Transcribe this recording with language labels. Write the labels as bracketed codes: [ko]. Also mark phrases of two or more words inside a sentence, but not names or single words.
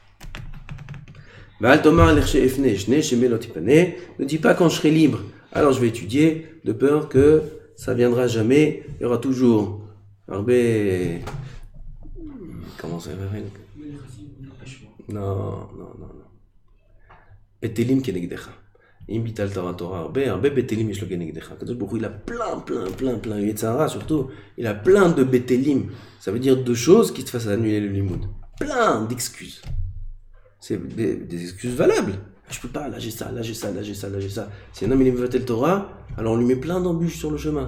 [fr] Ne dis pas quand je serai libre, alors je vais étudier, de peur que ça viendra jamais. Il y aura toujours comment ça s'appelle? Non. [he] בטלים כנגדך. אם ביטל תורה הרבה בטלים יש לו כנגדך. [fr] Kadosh Baruch Hu, il a plein. Yetzara surtout, il a plein de betelim. Ça veut dire deux choses qui te fassent annuler le limoud. Plein d'excuses. C'est des excuses valables. Je peux pas, là j'ai ça. Si un homme il veut le Torah, alors on lui met plein d'embûches sur le chemin.